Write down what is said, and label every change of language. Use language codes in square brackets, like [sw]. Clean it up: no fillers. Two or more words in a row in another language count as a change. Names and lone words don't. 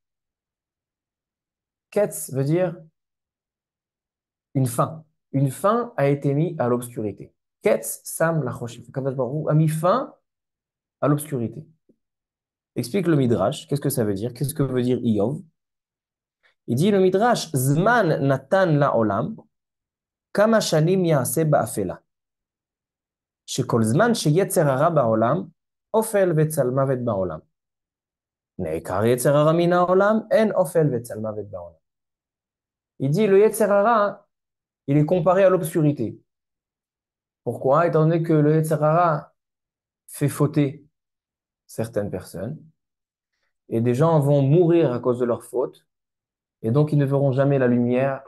[fr] Ketz veut dire une fin. Une fin a été mise à l'obscurité. [he] קץ שם לחושך. קדוש ברוך הוא [fr] a mis fin à l'obscurité. Explique le Midrash. Qu'est-ce que ça veut dire? Qu'est-ce que veut dire Iyov? Il dit le Midrash, [he] זמן נתן לעולם, כמה שנים יעשה באפלה. שכל זמן שיצר הרע בעולם, אופל וצל מוות בעולם. נעקר יצר הרע מן העולם, אין אופל וצל מוות בעולם. [fr] Il dit le [he] יצר הרע, [fr] il est comparé à l'obscurité. Pourquoi? Étant donné que le [he] יצר הרע [fr] fait fauter certaines personnes, et des gens vont mourir à cause de leur faute, et donc ils ne verront jamais la lumière.